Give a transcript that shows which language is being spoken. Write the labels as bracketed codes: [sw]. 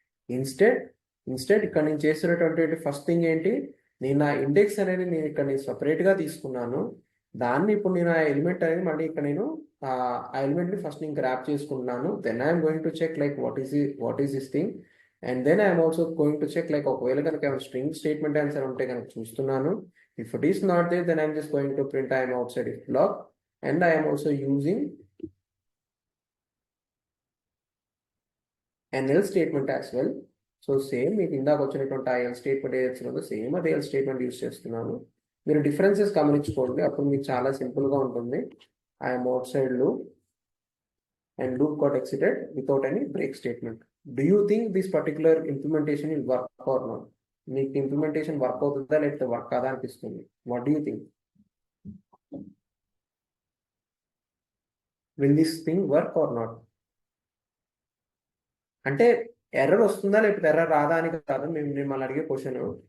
[te] Instead ఇక్కడ నేను చేస్తున్నటువంటి ఫస్ట్ థింగ్ ఏంటి, నేను నా ఇండెక్స్ అనేది నేను ఇక్కడ నేను సపరేట్గా తీసుకున్నాను. దాన్ని ఇప్పుడు నేను ఆ ఎలిమెంట్ అనేది మళ్ళీ ఇక్కడ నేను ఆ ఎలిమెంట్ని ఫస్ట్ నేను గ్రాప్ చేసుకుంటున్నాను. [en] Then I'm going to check like what is this thing. And then I'm also going to check like [te] ఒకవేళ కనుక స్ట్రింగ్ స్టేట్మెంట్ ఆన్సర్ ఉంటే కనుక చూస్తున్నాను. [en] If it is not there, then I'm just going to print I am outside if block, and I am also using an else statement as well. [te] So same మీకు ఇందాక వచ్చినటువంటి ఆ else statement ఏదైతే ఉందో same అదే else statement use చేస్తున్నాను. మీరు differences గమనించుకోండి, అప్పుడు మీకు చాలా సింపుల్గా ఉంటుంది. [en] I am outside loop and loop got exited without any break statement. Do you think this particular implementation will work or not? [te] మీకు ఇంప్లిమెంటేషన్ వర్క్ అవుతుందా లేకపోతే వర్క్ కాదా అనిపిస్తుంది? [en] What do you think? Will this thing work or not? [te] అంటే error వస్తుందా లేకపోతే error రాదా అని కాదు మేము మిమ్మల్ని అడిగే క్వశ్చన్.